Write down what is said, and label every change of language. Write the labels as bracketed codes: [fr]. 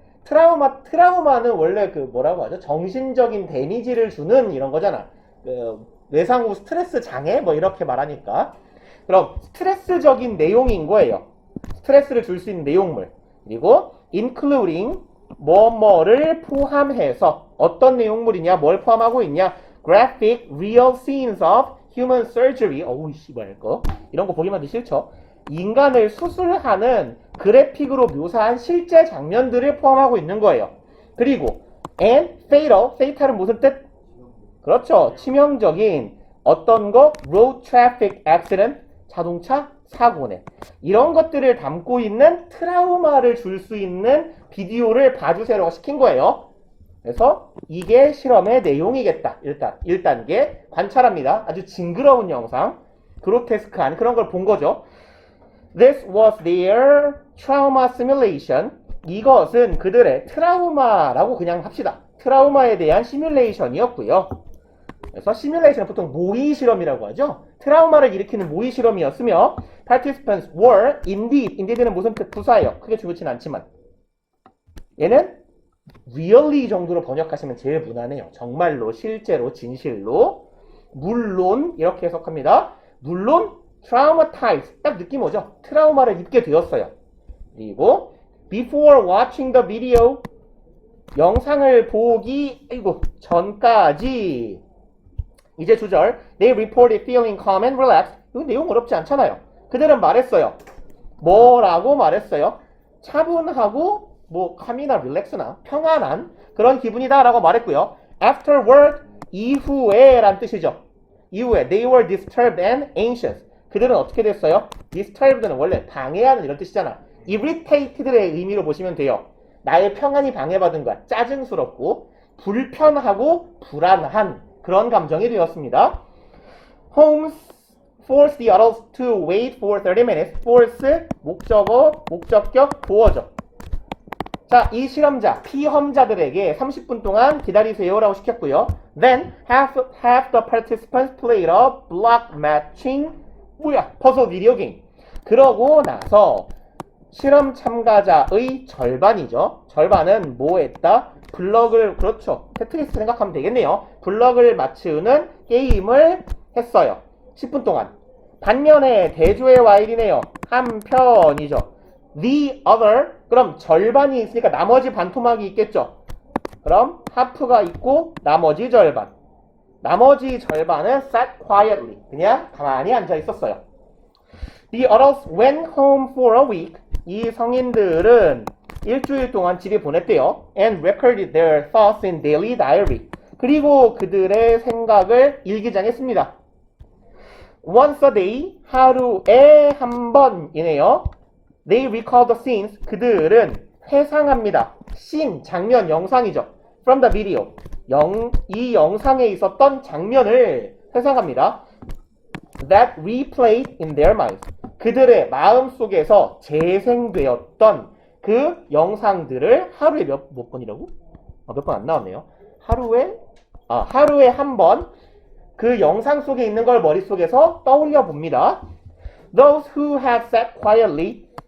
[ko] 트라우마는 원래 그 뭐라고 하죠? 정신적인 데미지를 주는 이런 거잖아. 그 외상 후 스트레스 장애 뭐 이렇게 말하니까. 그럼 스트레스적인 내용인 거예요. 스트레스를 줄 수 있는 내용물. 그리고 including 뭐뭐를 포함해서 어떤 내용물이냐? 뭘 포함하고 있냐? [en] graphic real scenes of human surgery. [ko] 어우 씨발 거. 이런 거 보기만 해도 싫죠. 인간을 수술하는 그래픽으로 묘사한 실제 장면들을 포함하고 있는 거예요. 그리고 [en] and fatal [ko] 은 무슨 뜻? 그렇죠. 치명적인 어떤 거 [en] road traffic accident [ko] 자동차 사고네. 이런 것들을 담고 있는 트라우마를 줄 수 있는 비디오를 봐주세요라고 시킨 거예요. 그래서 이게 실험의 내용이겠다. 일단 1단계 관찰합니다. 아주 징그러운 영상, 그로테스크한 그런 걸 본 거죠. [en] This was their trauma simulation. [ko] 이것은 그들의 트라우마라고 그냥 합시다. 트라우마에 대한 시뮬레이션이었고요. 그래서 시뮬레이션은 보통 모의 실험이라고 하죠. 트라우마를 일으키는 모의 실험이었으며 [en] participants were indeed [ko] 는 무슨 뜻? 부사예요. 크게 중요치는 않지만 얘는 really 정도로 번역하시면 제일 무난해요. 정말로, 실제로, 진실로, 물론 이렇게 해석합니다. 물론 traumatized 딱 느낌 오죠? 트라우마를 입게 되었어요. 그리고 [en] before watching the video [ko] 영상을 보기 전까지 이제 주절 [en] they reported feeling calm and relaxed. [ko] 이거 내용 어렵지 않잖아요. 그들은 말했어요. 뭐라고 말했어요? 차분하고 뭐 calm이나 relax나 평안한 그런 기분이다라고 말했고요. Afterward 이후에 란 뜻이죠. 이후에 [en] they were disturbed and anxious. [ko] 그들은 어떻게 됐어요? disturbed는 원래 방해하는 이런 뜻이잖아. irritated의 의미로 보시면 돼요. 나의 평안이 방해받은 거야. 짜증스럽고 불편하고 불안한 그런 감정이 되었습니다. [en] Holmes forced the adults to wait for 30 minutes. [ko] force 목적어, 목적격, 보어죠. 자, 이 실험자, 피험자들에게 30분 동안 기다리세요라고 시켰고요. [en] Then half the participants played a block matching 퍼즐 비디오 게임. [ko] 그러고 나서 실험 참가자의 절반이죠. 절반은 뭐 했다? 블럭을, 그렇죠. 테트리스 생각하면 되겠네요. 블럭을 맞추는 게임을 했어요. 10분 동안. 반면에 대조의 와일이네요. 한편이죠. The other, 그럼 절반이 있으니까 나머지 반토막이 있겠죠. 그럼 half가 있고 나머지 절반. 나머지 절반은 [en] sat quietly, [ko] 그냥 가만히 앉아 있었어요. [en] The adults went home for a week. [ko] 이 성인들은 일주일 동안 집에 보냈대요. [en] And recorded their thoughts in daily diary. [ko] 그리고 그들의 생각을 일기장에 씁니다. [en] Once a day, [ko] 하루에 한 번이네요. [en] They recall the scenes. [ko] 그들은 회상합니다. scene, 장면, 영상이죠. [en] From the video. [ko] 이 영상에 있었던 장면을 회상합니다. [en] That replayed in their minds. [ko] 그들의 마음속에서 재생되었던 그 영상들을 하루에 몇 번이라고? 몇 번 안 나왔네요. 하루에 한 번 그 영상 속에 있는 걸 머릿속에서 떠올려 봅니다. [en] Those who had sat quietly.